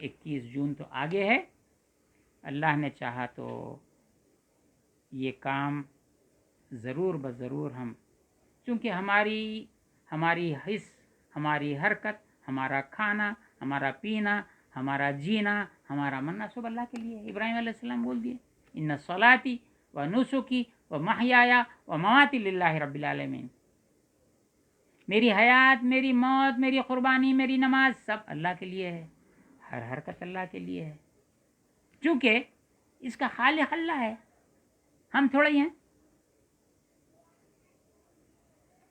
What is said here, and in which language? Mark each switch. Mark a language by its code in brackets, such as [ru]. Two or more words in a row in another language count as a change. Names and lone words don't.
[ur] 21 جون تو آگے ہے، اللہ نے چاہا تو یہ کام ضرور بضرور ہم، چونکہ ہماری حس، ہماری حرکت، ہمارا کھانا، ہمارا پینا، ہمارا جینا، ہمارا مرنا سب اللہ کے لیے ہے۔ ابراہیم [ar] علیہ السلام [ur] بول دیے، [ar] ان صلاتی و نسکی و محیایا و مماتی للہ رب العالمین، [ur] میری حیات، میری موت، میری قربانی، میری نماز سب اللہ کے لیے ہے، ہر حرکت اللہ کے لیے ہے، چونکہ اس کا خالق اللہ ہے، ہم تھوڑے ہی ہیں۔